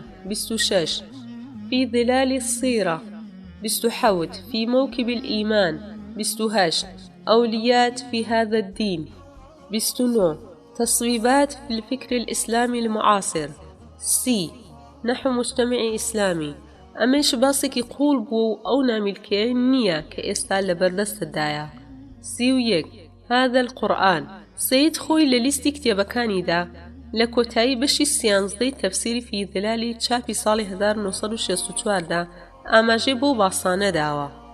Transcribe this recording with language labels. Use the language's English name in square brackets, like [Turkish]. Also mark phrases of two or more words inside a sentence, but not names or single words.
[Arabic] 26. في ظلال السيرة. 27. في موكب الإيمان. 28. أوليات في هذا الدين. 29. تصويبات في الفكر الإسلامي المعاصر. سي. نحو مجتمع إسلامي. [Central Kurdish] ئەمەش باسێکی قوڵ بوو ئەو نامیلکەیە نییە کە ئێستا لە بەردەستدایە. [Arabic] 31. هذا القورآن. [Central Kurdish] سید خۆی لە لیستی کتێبەکانیدا لە کۆتایی بەشی 13 تەفسیری فی ظلالی چاپی ساڵی 1964 دا ئاماژەی بۆ باسانە داوە.